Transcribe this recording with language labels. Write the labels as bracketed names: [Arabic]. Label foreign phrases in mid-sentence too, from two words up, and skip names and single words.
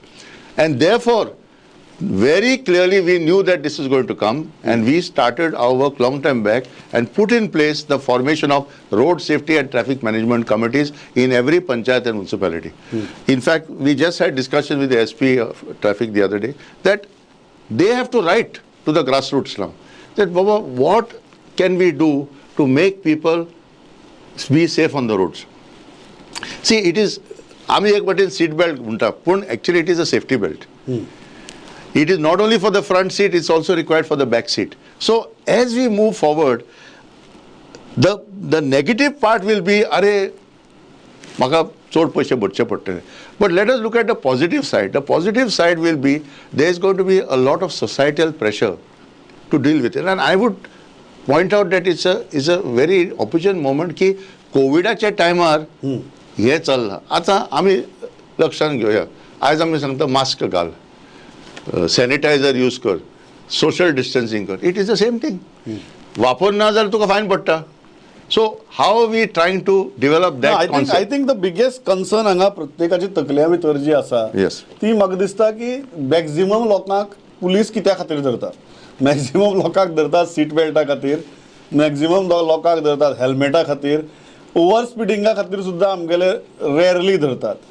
[English] And therefore, very clearly we knew that this is going to come, and we started our work long time back and put in place the formation of road safety and traffic management committees in every panchayat and municipality. In fact, we just had discussion with the SP of traffic the other day that they have to write to the grassroots now that, Baba, what can we do to make people be safe on the roads? See, it is, [Konkani] आमी एक बटेन seat belt म्हणटा, पण [English] actually it is a safety belt. It is not only for the front seat, it's also required for the back seat. So as we move forward, the negative part will be, [Konkani] अरे, म्हाका चड पैसे भरचे पडटले. [English] But let us look at the positive side. The positive side will be there is going to be a lot of societal pressure to deal with it. And I would point out that it's a very opportune moment [Konkani] की कोविडाच्या टायमार हे चल्लां. आतां आमी लक्षांत घेवया. आयज आमी सांगता मास्क घाल, सॅनिटायझर यूज कर, [English] social distancing [Konkani] कर. [English] it is the same thing. [Konkani] वापरना जाल्यार तुका फायन पडटा. [English] So how are we trying to develop that concept? I think the biggest concern [Konkani] हांगा प्रत्येकाची तकल्या भितर जी आसा ती म्हाका दिसता की मॅक्झिमम लोकांक पुलीस कित्या खातीर धरता. मॅक्झिमम लोकांक धरतात [English] seat belt [Konkani] खातीर, मॅक्झिमम लोकांक धरतात हेल्मेटा खातीर, [English] over speeding [Konkani] खातीर सुद्दां आमगेले रेअरली धरतात.